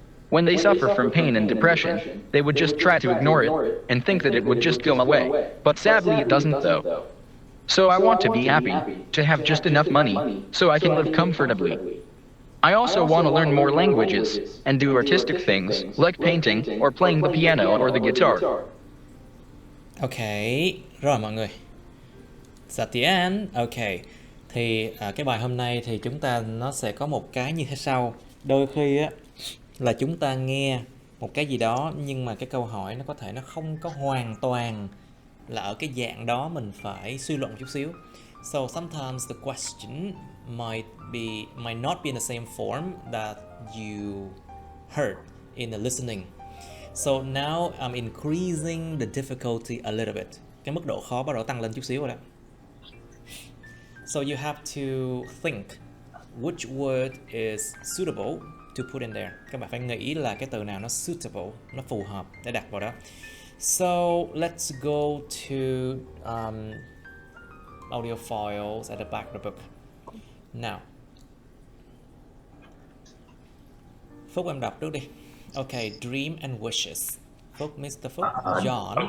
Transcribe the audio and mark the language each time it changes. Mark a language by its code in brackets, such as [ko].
[en] When they suffer from pain and depression, they would just try to ignore it, and think that it would just go away, but sadly it doesn't though. So I want to be happy, to have just enough money, so I can live comfortably. I also want to learn more languages, and do artistic things, like painting, or playing the piano or the guitar. Ok, [vi] rồi mọi người. [en] It's at the end. [vi] Ok, thì cái bài hôm nay thì chúng ta nó sẽ có một cái như thế sau. Đôi khi á là chúng ta nghe một cái gì đó nhưng mà cái câu hỏi nó có thể nó không có hoàn toàn là ở cái dạng đó, mình phải suy luận chút xíu. [en] So sometimes the question might not be in the same form that you heard in the listening. So now I'm increasing the difficulty a little bit. [vi] Cái mức độ khó bắt đầu tăng lên chút xíu rồi đó. [en] So you have to think which word is suitable to put in there. [vi] Các bạn phải nghĩ là cái từ nào nó suitable, nó phù hợp để đặt vào đó. [en] So let's go to audio files at the back of the book. [vi] Now, Phúc em đọc trước đi. [en] Okay, dream and wishes. Phúc, Mr. Phúc, John.